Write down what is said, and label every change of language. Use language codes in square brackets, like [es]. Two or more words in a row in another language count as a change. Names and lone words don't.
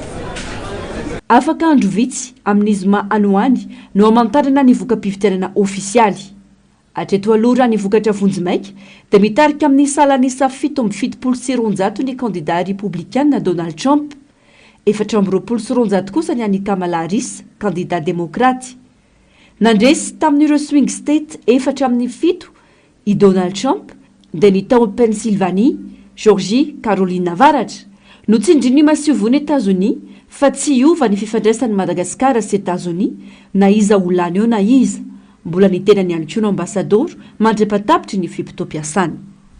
[mg] Afaka andro vitsy amin'izy anoany no amantarana ny vokam-pifidianana ofisialy. Hatreto aloha ny vokatra vonjimaika dia mitarika amin'ny salanisa 770 ny [fr] candidat républicain [mg] Donald Trump, 420 kosa ny an'i Kamala Harris, [fr] candidat démocrate. [mg] Nandresy tamin'ireo [en] swing state [mg] 7 i Donald Trump dia ny tao Pennsylvanie, Georgie, Caroline avaratra no tsindrin'ny masiovoan'ny États-Unis fa tsy iova ny fifandraisan'ny Madagasikara sy États-Unis na iza olany eo na iza. Mbola nitenany ihany koa ny ambasadoro mandra-patapitry ny fimpitoam-piasany.